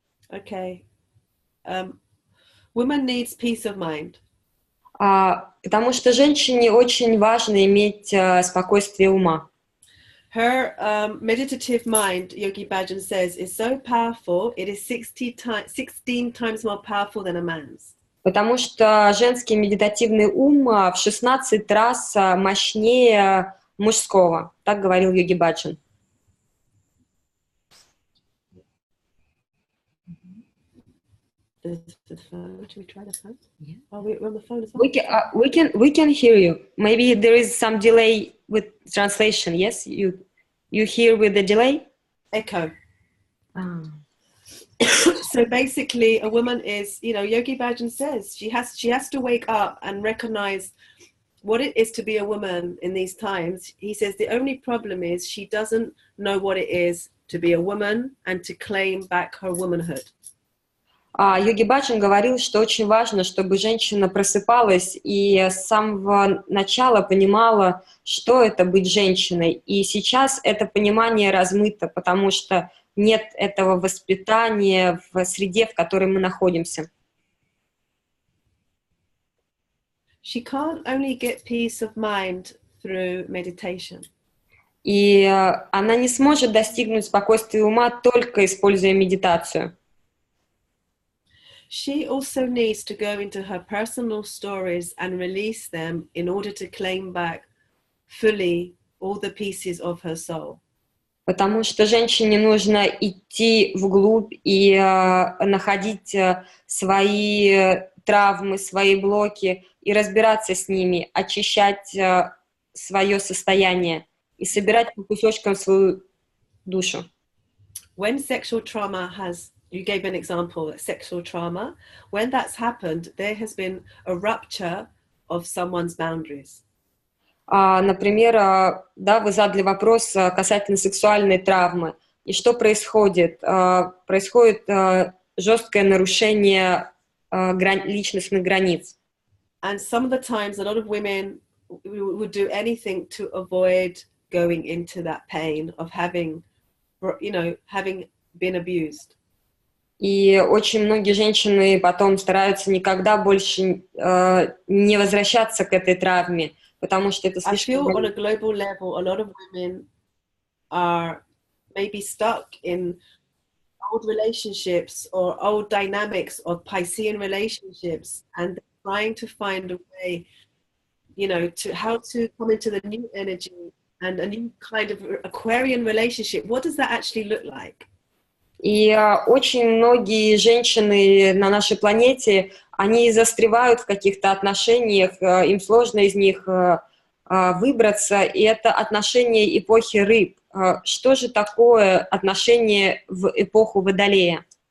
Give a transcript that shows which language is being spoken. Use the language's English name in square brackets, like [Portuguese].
[English] Okay. Woman needs peace of mind. [Russian] Потому что женщине очень важно иметь спокойствие ума. [English] Her meditative mind, Yogi Bhajan says, is so powerful, it is 16 times more powerful than a man's. [Russian] Потому что женский медитативный ум в 16 раз мощнее мужского. Так говорил Йоги Баджан. [English] Should we try the phone? Yeah. Oh, we're on the phone as well. We can hear you. Maybe there is some delay with translation. Yes, you hear with the delay? Echo. So basically, a woman is, you know, Yogi Bhajan says she has to wake up and recognize what it is to be a woman in these times. He says the only problem is she doesn't know what it is to be a woman and to claim back her womanhood. [Russian] Йоги Баджан говорил, что очень важно, чтобы женщина просыпалась и с самого начала понимала, что это быть женщиной. И сейчас это понимание размыто, потому что нет этого воспитания в среде, в которой мы находимся. [English] She can't only get peace of mind through meditation. [Russian] И она не сможет достигнуть спокойствия ума, только используя медитацию. [English] She also needs to go into her personal stories and release them in order to claim back fully all the pieces of her soul. [Russian] Потому что женщине нужно идти вглубь и находить свои травмы, свои блоки и разбираться с ними, очищать свое состояние и собирать по кусочкам свою душу. [English] When sexual trauma has, you gave an example, sexual trauma, when that's happened, there has been a rupture of someone's boundaries. [Russian] Например, да, вы задали вопрос касательно сексуальной травмы. И что происходит? Происходит жесткое нарушение личностных границ. [English] And some of the times, a lot of women would do anything to avoid going into that pain of having, you know, having been abused. [Russian] И очень многие женщины потом стараются никогда больше не возвращаться к этой травме, потому что это слишком... [English] I feel on a global level, a lot of women are maybe stuck in old relationships or old dynamics of Piscean relationships, and they're trying to find a way, you know, to how to come into the new energy and a new kind of Aquarian relationship. What does that actually look like? [Russian] И очень многие женщины на нашей планете, они застревают в каких-то отношениях, им сложно из них выбраться, и это отношения эпохи рыб. Что же такое отношение в эпоху Водолея?